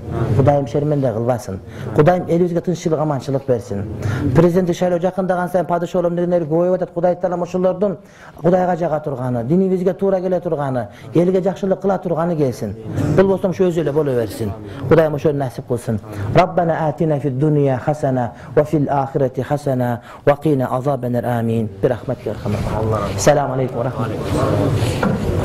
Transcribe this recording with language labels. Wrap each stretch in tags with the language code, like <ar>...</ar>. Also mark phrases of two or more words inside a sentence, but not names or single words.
<ky>Кудайым шерменде кылбасын. Кудайым элибизге тынччылык, аманчылык берсин. Президенттик шайлоо жакындаган сайын падышалар дегендер көбөйүп атат. Кудай Таалам ошолордун Кудайга жага турганы, динибизге туура келе турганы, элге жакшылык кыла турганы келсин. Болбосо ошо өзү эле боло берсин. Кудайым ошону насип кылсын.</ky> <ar>ربنا آتنا في الدنيا حسنة وفي الآخرة حسنة وقنا عذاب النار. Amin. برحمتك يا أرحم. السلام عليكم ورحمة الله.</ar>